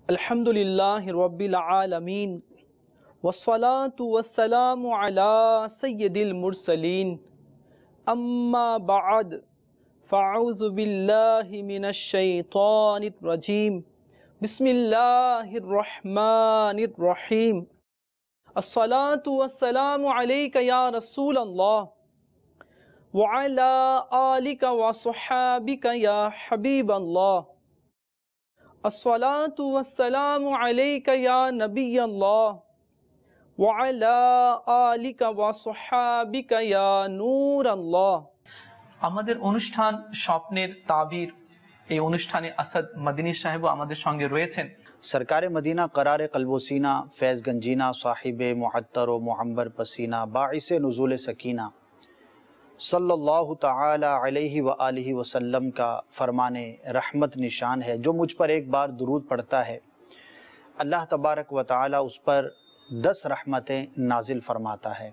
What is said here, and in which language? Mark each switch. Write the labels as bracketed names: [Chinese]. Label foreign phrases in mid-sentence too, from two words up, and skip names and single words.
[Arabic] الحمدللہ رب العالمین والصلاة والسلام علی سید المرسلین اما بعد فاعوذ باللہ من الشیطان الرجیم بسم اللہ الرحمن الرحیم الصلاة والسلام علیک یا رسول اللہ وعلی آلک وصحابک یا حبیب اللہ الصلاة والسلام علیک یا نبی اللہ وعلی آلک وصحابک یا نور اللہ۔ [Bangla] আমাদের অনুষ্ঠান স্বপ্নের তাবির, এই অনুষ্ঠানে আসাদ মদিনী সাহেব আমাদের সঙ্গে রয়েছেন। [Urdu] سرکار مدینہ قرار قلب و سینہ، فیض گنجینہ، صاحب معطر و معمبر پسینہ، باعث نزول سکینہ صلی اللہ تعالی علیہ وآلہ وسلم کا فرمان رحمت نشان ہے۔ جو مجھ پر ایک بار درود پڑھتا ہے اللہ تبارک و تعالی اس پر 10 رحمتیں نازل فرماتا ہے۔